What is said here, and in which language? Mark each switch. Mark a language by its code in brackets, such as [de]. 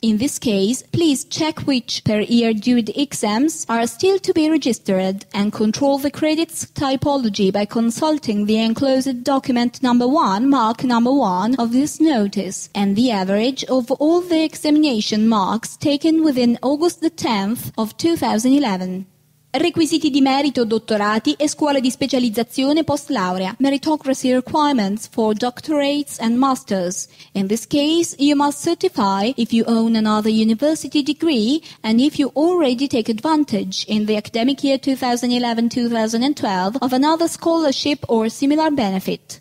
[en] In this case, please check which per year due exams are still to be registered and control the credits typology by consulting the enclosed document number 1, mark number 1 of this notice, and the average of all the examination marks taken within August the 10th of 2011. [it] Requisiti di merito, dottorati e scuole di specializzazione post-laurea. [en] Meritocracy requirements for doctorates and masters. In this case, you must certify if you own another university degree and if you already take advantage in the academic year 2011-2012 of another scholarship or similar benefit.